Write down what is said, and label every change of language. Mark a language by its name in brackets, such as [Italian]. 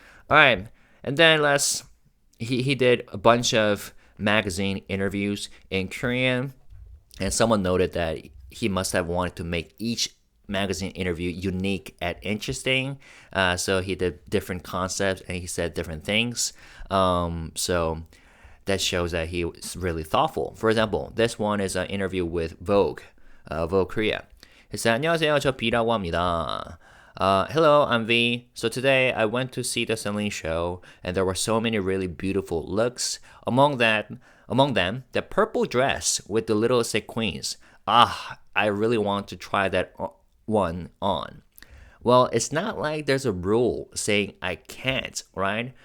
[English] All right, and then he did a bunch of magazine interviews in Korean, and someone noted that he must have wanted to make each magazine interview unique and interesting. So he did different concepts and he said different things. So that shows that he was really thoughtful. For example, this one is an interview with Vogue, Vogue Korea. He said, [Korean] 안녕하세요, 저 B라고 합니다. [English] Hello, I'm V. So today I went to see the Celine show, and there were so many really beautiful looks. Among them, the purple dress with the little sequins. I really want to try that one on. Well, it's not like there's a rule saying I can't, right?